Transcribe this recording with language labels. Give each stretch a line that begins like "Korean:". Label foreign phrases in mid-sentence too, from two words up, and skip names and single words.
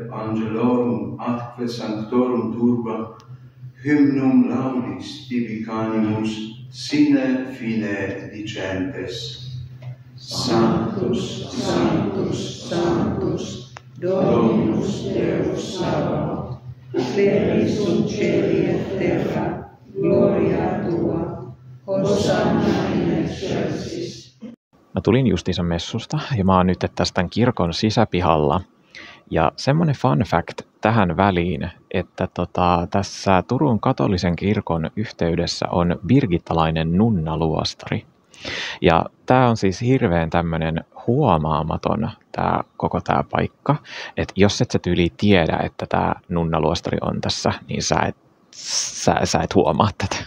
Latin: angelorum atque sanctorum turba, hymnum laudis tibi canimus, sine fine dicentes. Sanctus, Sanctus, Sanctus, Dominus Deus Sabaoth, plenius sunt caeli et terra, gloria tua, hosanna in excelsis.
Finnish: Mä tulin justiinsa messusta ja mä oon nyt tässä tämän kirkon sisäpihalla. Ja semmoinen
English: fun fact
Finnish: tähän väliin, että tässä Turun katolisen kirkon yhteydessä on birgittalainen nunnaluostari. Ja tää on siis hirveän tämmönen huomaamaton koko tää paikka, että jos et sä tyyliin tiedä, että tää nunnaluostari on tässä, niin sä et huomaa tätä.